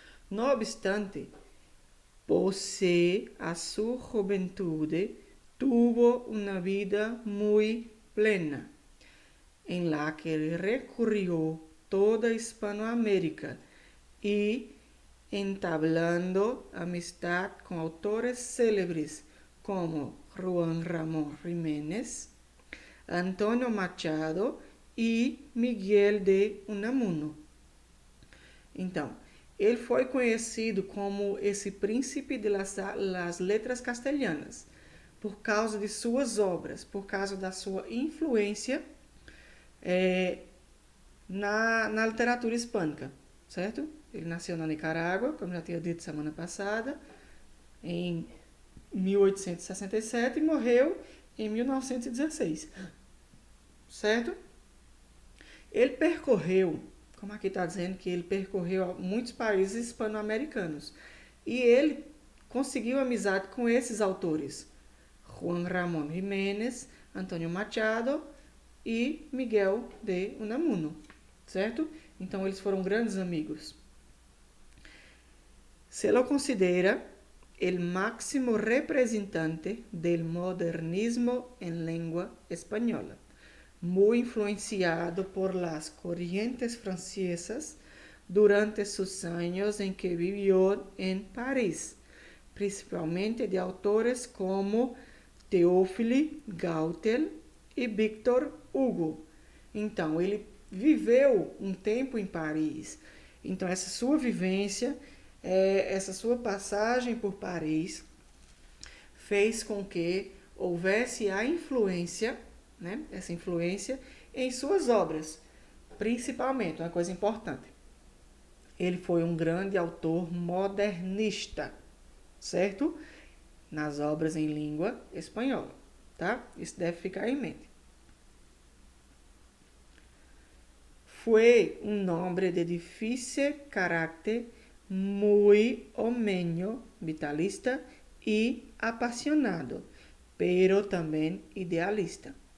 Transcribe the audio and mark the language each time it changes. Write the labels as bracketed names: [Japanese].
[Spanish] No obstante, pese a su juventud, tuvo una vida muy plena, en la que recorrió toda Hispanoamérica y entablando amistad con autores célebres como Juan Ramón Jiménez, Antonio Machado e Miguel de Unamuno. [Portuguese] Então, ele foi conhecido como esse príncipe [Spanish] de las letras [Portuguese] castelhanas por causa de suas obras, por causa da sua influência na literatura hispânica, certo? Ele nasceu na Nicarágua, como já tinha dito semana passada, em 1867 e morreu em 1916, certo? Ele percorreu, como aqui está dizendo, que ele percorreu muitos países hispano-americanos. E ele conseguiu amizade com esses autores. Juan Ramón Jiménez, Antônio Machado e Miguel de Unamuno, certo? Então eles foram grandes amigos. [Spanish] Se lo considera el máximo representante del modernismo en lengua española, muy influenciado por las corrientes francesas durante sus años en que vivió en París, principalmente de autores como Théophile Gautier e Victor Hugo. [Portuguese] Então, ele viveu um tempo em Paris. Então, essa sua vivência, essa sua passagem por Paris, fez com que houvesse a influência, né, essa influência em suas obras, principalmente, uma coisa importante. Ele foi um grande autor modernista, certo? Nas obras em língua espanhola, tá? Isso deve ficar em mente. [Spanish] Fue un hombre de difícil carácter, muy homeño, vitalista y apasionado, pero también idealista.